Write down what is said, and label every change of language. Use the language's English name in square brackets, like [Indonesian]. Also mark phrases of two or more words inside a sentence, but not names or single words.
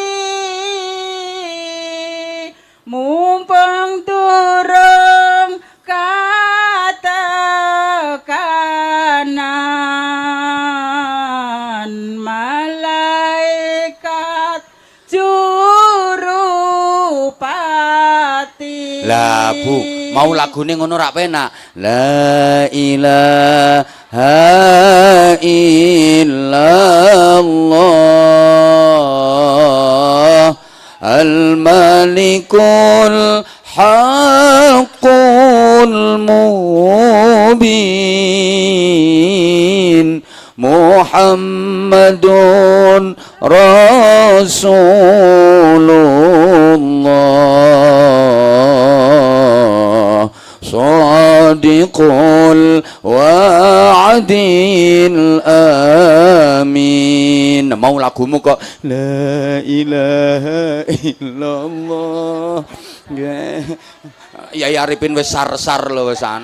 [Javanese] Mumpung durung katekanan malaikat jurupati. Lah Bu, mau lagune ngono rak penak. [Arabic] لا إله إلا الله الملك الحق المبين محمد رسول الله صادق الوعد الأمين. [Javanese] Mau lagumu kok [Arabic] لا إله إلا الله. [Javanese] Yai Arifin wis sar-sar lho wisan.